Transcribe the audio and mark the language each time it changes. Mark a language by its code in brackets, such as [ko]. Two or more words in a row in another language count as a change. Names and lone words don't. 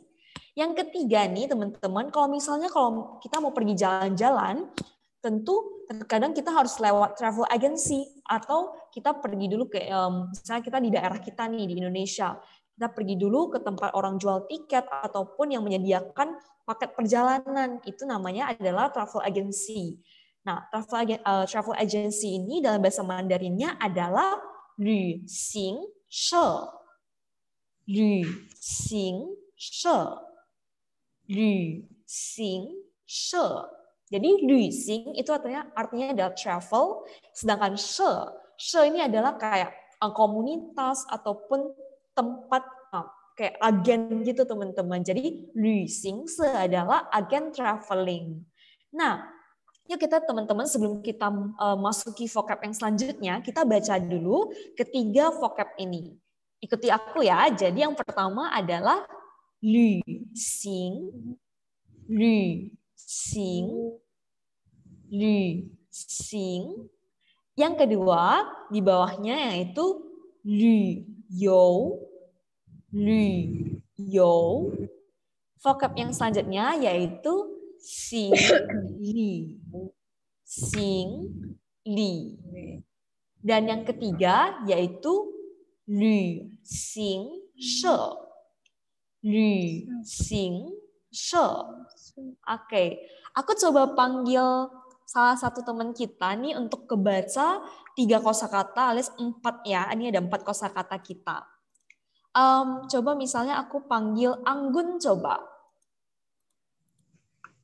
[id] Yang ketiga nih teman-teman, kalau misalnya kalau kita mau pergi jalan-jalan, tentu terkadang kita harus lewat [en] travel agency [id] atau kita pergi dulu ke misalnya kita di daerah kita nih di Indonesia, kita pergi dulu ke tempat orang jual tiket ataupun yang menyediakan paket perjalanan, itu namanya adalah [en] travel agency. [id] Nah, [en] travel agency [id] ini dalam bahasa Mandarinnya adalah 旅行社. [zh] 旅行社. 旅行社. [id] Jadi 旅行 itu artinya adalah travel, sedangkan she ini adalah kayak komunitas ataupun tempat kayak agen gitu teman-teman. Jadi 旅行社 adalah agen traveling. Nah, yuk kita teman-teman sebelum kita masuki vocab yang selanjutnya, kita baca dulu ketiga vocab ini. Ikuti aku ya. Jadi yang pertama adalah [zh] 旅行, 旅行, 旅行. [id] Yang kedua di bawahnya yaitu [zh] 旅游, 旅游. [id] Vocab yang selanjutnya yaitu [zh] 行李, 行李. [id] Dan yang ketiga yaitu [zh] 旅行社, 旅行社. [id] Oke, aku coba panggil salah satu teman kita nih untuk kebaca 3 kosakata alias 4 ya. Ini ada 4 kosakata kita. Coba misalnya aku panggil Anggun coba.